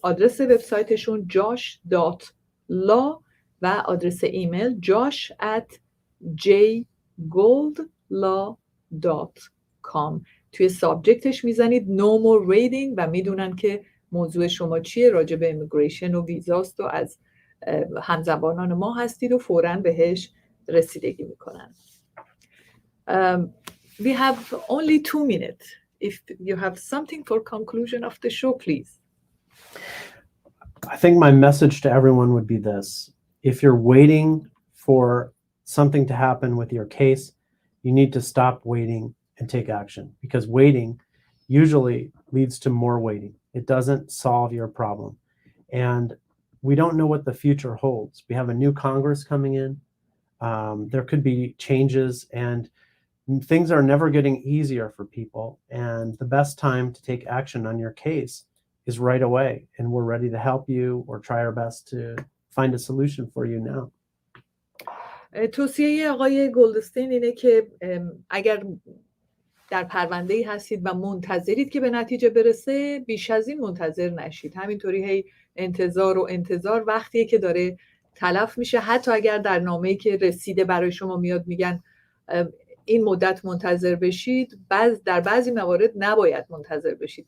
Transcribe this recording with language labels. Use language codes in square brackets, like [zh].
[fa] آدرس وبسایتشون josh.law و آدرس ایمیل josh@jgoldlaw.com. توی سابجکتش میزنید [en] no more raiding [fa] و میدونن که موضوع شما چیه، راجع به امیگریشن و ویزاست و از همزبانان ما هستید و فوراً بهش رسیدگی میکنن. [en] We have only 2 minutes. If you have something for conclusion of the show, please. I think my message to everyone would be this. If you're waiting for something to happen with your case, you need to stop waiting and take action, because waiting usually leads to more waiting. It doesn't solve your problem. And we don't know what the future holds. We have a new Congress coming in. There could be changes, and things are never getting easier for people. And the best time to take action on your case is right away. And we're ready to help you or try our best to find a solution for you now. [fa] توصیه آقای گلدستین اینه که اگر در پرونده‌ای هستید و منتظرید که به نتیجه برسه، بیش از این منتظر نشید. همینطوری هی انتظار وقتیه که داره تلف میشه. حتی اگر در نامه‌ای که رسیده برای شما میاد میگن این مدت منتظر بشید، در بعضی موارد نباید منتظر بشید.